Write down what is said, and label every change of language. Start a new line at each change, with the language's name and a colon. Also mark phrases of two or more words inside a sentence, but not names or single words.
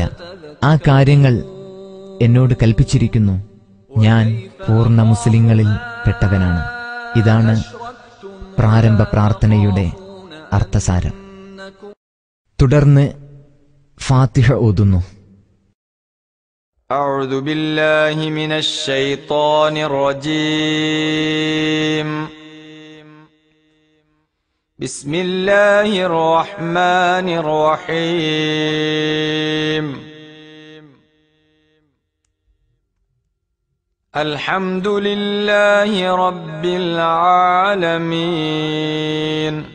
Malayalam: ആ കാര്യങ്ങൾ എന്നോട് കൽപ്പിച്ചിരിക്കുന്നു. ഞാൻ പൂർണ്ണ മുസ്ലിങ്ങളിൽ പെട്ടവനാണ്. ഇതാണ് പ്രാരംഭ പ്രാർത്ഥനയുടെ അർത്ഥസാരം. തുടർന്ന് ഫാത്തിഹ ഓതുന്നു.
Arabic: أعوذ بالله من الشيطان الرجيم بسم الله الرحمن الرحيم الحمد لله رب العالمين